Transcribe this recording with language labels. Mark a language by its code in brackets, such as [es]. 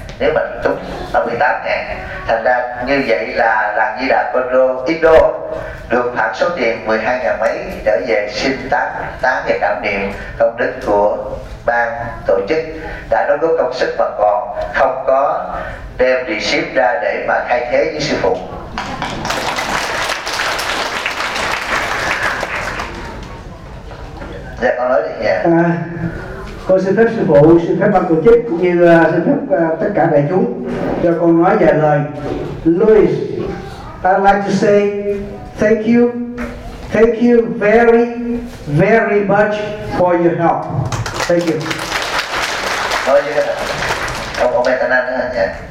[vi] Nếu mà tốt là 18 ngàn. Thành ra như vậy là làng Di Đà Indo được phạt số tiền 12 ngàn mấy trở về xin tán và cảm niệm công đức của ban tổ chức đã đóng góp công sức mà còn không có đem receipt ra để mà thay thế với sư phụ. Dạ con nói đi nha. Con xin phép sư phụ, xin phép ban tổ chức cũng như xin phép tất cả đại chúng cho con nói vài lời. [en] Louis, I'd like to say thank you very, very much for your help. Thank you. [vi] Thôi chứ, ông có bé tên anh nữa hả nhỉ?